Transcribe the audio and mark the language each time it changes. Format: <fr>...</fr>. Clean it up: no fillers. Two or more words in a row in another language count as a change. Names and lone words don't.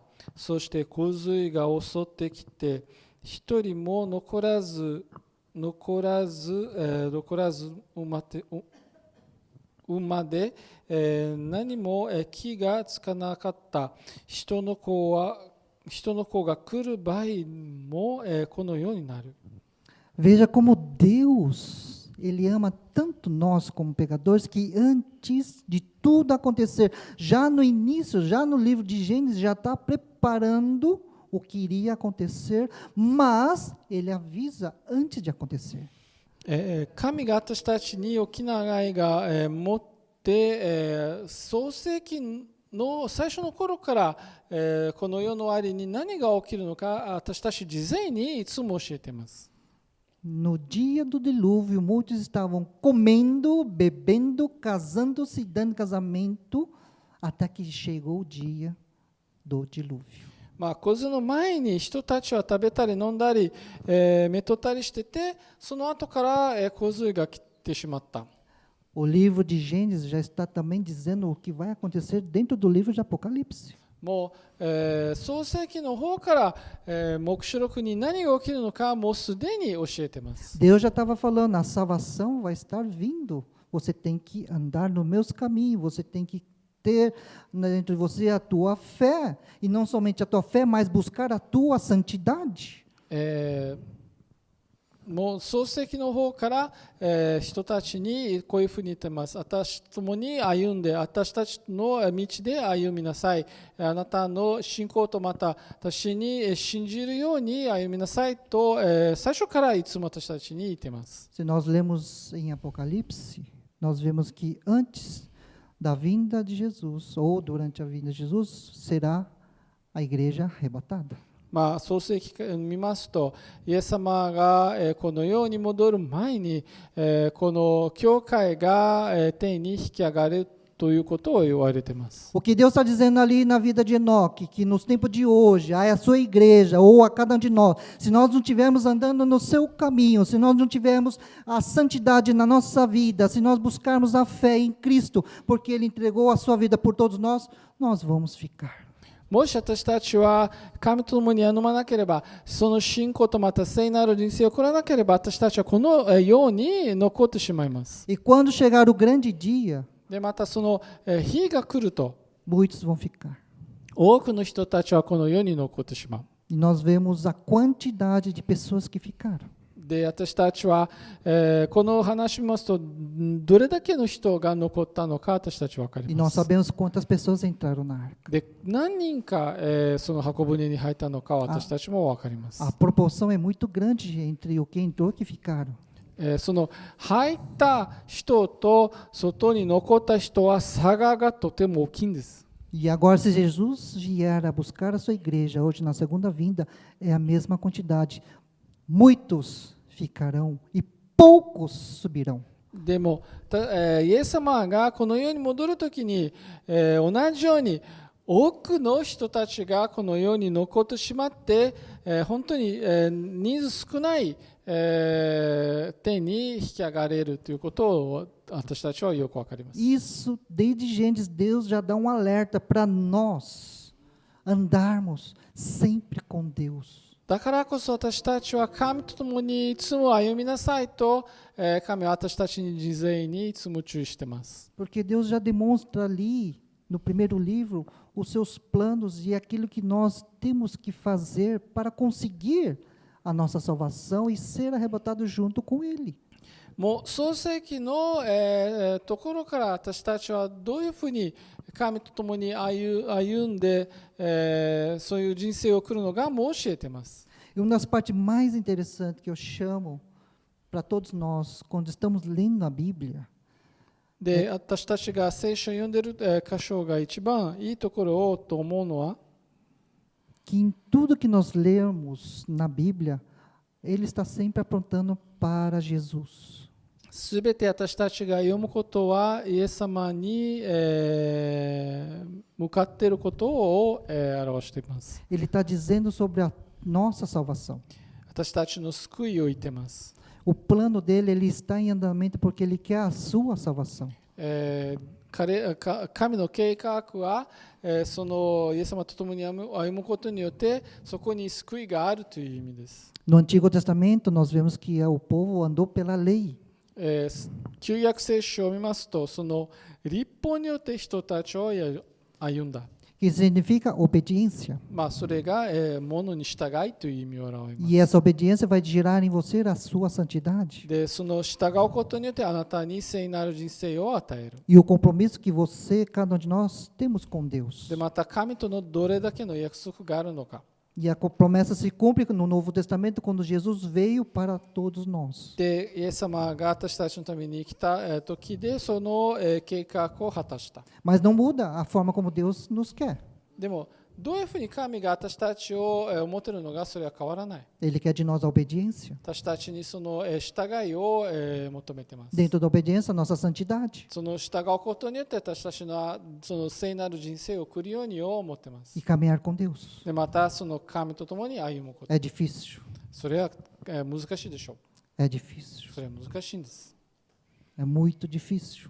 <ja>そして洪水が襲ってきて、一人も残らず馬で、何も気がつかなかった。人の子が来る場合も、このようになる。</ja> <pt>Veja como Deus, Ele ama tanto nós como pecadores, que antes de tudo acontecer, já no início, já no livro de Gênesis, já está preparando o que iria acontecer, mas Ele avisa antes de acontecer.</pt> <ja>神が私たちに沖縄愛が持って、創世記の最初の頃から、この世の終わりに何が起きるのか私たち事前にいつも教えています。</ja> <pt>No dia do dilúvio, muitos estavam comendo, bebendo, casando-se e dando casamento, até que chegou o dia do dilúvio.</pt> <ja>まあ、洪水の前に人たちは食べたり飲んだり、めとったりしてて、その後から、洪水が来てしまった。</ja> <pt>O livro de Gênesis já está também dizendo o que vai acontecer dentro do livro de Apocalipse.</pt> <ja>もう、創世記の方から、黙示録に何が起きるのかもうすでに教えています。</ja> <pt>Deus já estava falando, a salvação vai estar vindo. Você tem que andar nos meus caminhos, você tem que ter dentro de você a tua fé, e não somente a tua fé, mas buscar a tua santidade.</pt> <ja>もう創世記の方から、人たちにこういうふうに言ってます。私と共に歩んで、私たちの道で歩みなさい。あなたの信仰とまた私に信じるように歩みなさいと、最初からいつも私たちに言っています。</ja> <pt>Se nós lemos em Apocalipse, nós vemos que antes da vinda de Jesus, ou durante a vinda de Jesus, será a igreja arrebatada.</pt> <ja>創世記を見ますと、イエス様がこの世に戻る前に、この教会が天に引き上がるということを言われています。</ja> <pt>O que Deus está dizendo ali na vida de Enoque, que nos tempos de hoje, a sua igreja, ou a cada um de nós, se nós não estivermos andando no seu caminho, se nós não tivermos a santidade na nossa vida, se nós buscarmos a fé em Cristo, porque Ele entregou a sua vida por todos nós, nós vamos ficar.</pt> <ja>もし私たちは神と共に歩まなければ、その信仰とまた聖なる人生を送らなければ、私たちはこの世に残ってしまいます。</ja> <pt>E quando chegar o grande dia,</pt> <ja>でまたその日が来ると、</ja> <pt>muitos vão ficar.</pt> <ja>多くの人たちはこの世に残ってしまう。</ja> <pt>E nós vemos a quantidade de pessoas que ficaram.</pt> <ja>で私たちは、この話を見ますと、どれだけの人が残ったのか私たちは分か</ja> <pt>E</pt> <ja>り</ja> <pt>nós</pt> <ja>ます。</ja> <pt>sabemos quantas pessoas entraram na arca.</pt> <ja>で何人か、その箱舟に入ったのか私たちも分かります。</ja> <pt>A proporção é muito grande entre o que entrou e o que ficaram.</pt> <ja>その入った人と外に残った人は差がとても大きいんです。</ja> <pt>E agora, se Jesus vier a buscar a sua igreja hoje na segunda vinda, é a mesma quantidade. Muitos ficarão e poucos subirão.</pt> <ja>でも、イエス様がこの世に戻るときに、同じように多くの人たちがこの世に残ってしまって、本当に、人数少ない、天に引き上がれるということを私たちはよくわかります。</ja> <pt>Isso, desde Gênesis, Deus já dá um alerta para nós andarmos sempre com Deus.</pt> <ja>だからこそ私たちは神と共にいつも歩みなさいと、神は私たちに事前にいつも注意しています。</ja> <pt>Porque Deus já demonstra ali, no primeiro livro, os seus planos e aquilo que nós temos que fazer para conseguir a nossa salvação e ser arrebatado junto com Ele.</pt> <ja>もう創世記の、ところから私たちはどういうふうに神と共に歩んで、そういう人生を送るのかも教えています。</ja> <pt>E uma das partes mais interessantes que eu chamo para todos nós, quando estamos lendo a Bíblia,</pt> <ja>で、私たちが聖書を読んでいる、箇所が一番いいところをと思うのは、</ja> <pt>que em tudo que nós lemos na Bíblia, ele está sempre apontando para Jesus.</pt> <ja>すべて私たちが読むことはイエス様に、向かっていることを、表しています。</ja> <pt>Ele está dizendo sobre a nossa salvação.</pt> <ja>私たちの救いを言っています。</ja> <pt>O plano dele, ele está em andamento porque ele quer a sua salvação.</pt> <ja>神の計画は、そのイエス様と共に歩むことによってそこに救いがあるという意味です。</ja> <pt>No Antigo Testamento, nós vemos que o povo andou pela lei.</pt> <ja>旧約聖書を見ますと、その律法によって人たちを歩んだ。</ja> <pt>Que significa obediência.</pt> <ja>それが、ものに従いという意味を表します。</ja> <pt>E essa obediência vai gerar em você a sua santidade.</pt> <ja>で、その従うことによってあなたに聖なる人生を与える。</ja> <pt>E o compromisso que você, cada um de nós, temos com Deus.</pt> <ja>で、また神とのどれだけの約束があるのか。</ja> <pt>E a promessa se cumpre no Novo Testamento quando Jesus veio para todos nós.</pt> <ja>で、イエス様が私たちのために来た時でその計画を果たした。</ja> <pt>Mas não muda a forma como Deus nos quer.</pt> <ja>でも、どういうふうに神が私たちを思っているのか、それは変わらない。</ja> <pt>Ele quer de nós a obediência.</pt> <ja>私たちにその従いを求めています。</ja> <pt>Dentro da obediência, a nossa santidade.</pt> <ja>その従うことによって私たちのその聖なる人生を送るようにを思っています。</ja> <pt>E caminhar com Deus.</pt> <ja>で、またその神と共に歩むこと。</ja> <pt>É difícil.</pt> <ja>それは難しいでしょ</ja> <pt>É difícil.</pt> <ja>う。それは難しいんです。</ja> <pt>É muito difícil.</pt>